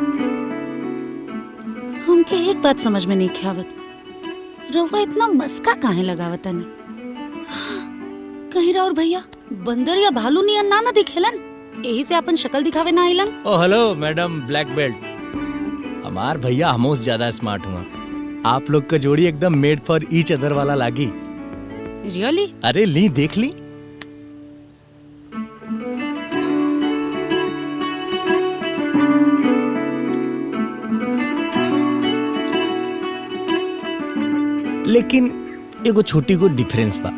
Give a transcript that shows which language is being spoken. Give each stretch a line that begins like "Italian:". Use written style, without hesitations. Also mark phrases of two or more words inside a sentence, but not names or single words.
Bhojpuri: हमके एक बात समझ में नहीं ख्यावत, रउआ इतना मस्का काहे लगावत नहीं? कहीं राउर भैया बंदर या भालू नियन ना दिखेलन, यही से अपन शक्ल दिखावे ना आइलन। ओ हेलो मैडम
English: black belt,
Bhojpuri: हमार भैया हमसे ज्यादा स्मार्ट हुआ। आप लोग का जोड़ी एकदम
English: made for each other
Bhojpuri: वाला लागी। रियली? अरे ली देख ली। लेकिन एगो छोटी को डिफरेंस बा।